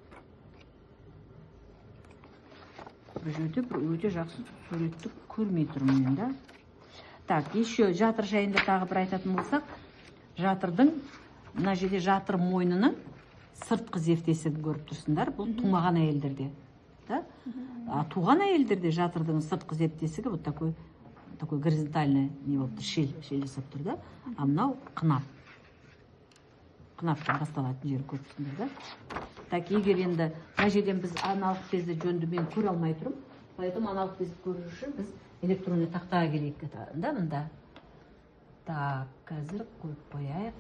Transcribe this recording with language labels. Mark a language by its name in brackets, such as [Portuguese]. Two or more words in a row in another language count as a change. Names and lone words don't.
[Kazakh] Бұл жерде бір өте жақсы суретті көрмей тұрмын мен да. [Russian] Так, еще [Kazakh] жатыр жайында тағы бір айтатын болсақ, жатырдың мына жерде жатыр мойнының сыртқы зерттесін көріп тұрсыңдар. Бұл тумаған әйелдерде. Туған әйелдерде жатырдың сыртқы зерттесігі [Russian] вот такой горизонтальный [Kazakh] не болып тұр, шел жасап тұр да. А мынау қынап. Қынаптан басталатын жері көріп тұрсыңдар да. Так, егер енді мына жерден біз аналық безді жөнді мен көре алмай тұрмын. Поэтому аналық безді көру үшін біз электронный тақтаға келейік да мында. Так, қазір қойып қояйық.